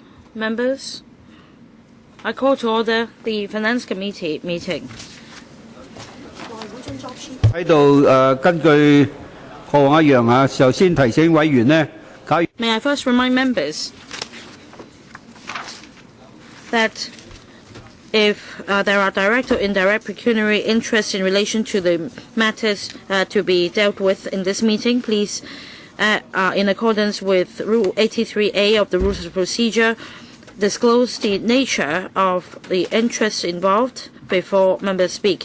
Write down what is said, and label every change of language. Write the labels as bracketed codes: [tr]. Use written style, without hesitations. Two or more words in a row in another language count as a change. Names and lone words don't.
[en] Members, I call to order the Finance Committee meeting. [yue] 喺度根據過往一樣啊，首先提醒委員呢，假如 [en] May I first remind members that if there are direct or indirect pecuniary interests in relation to the matters to be dealt with in this meeting, please, in accordance with Rule 83A of the Rules of Procedure, disclose the nature of the interests involved before members speak.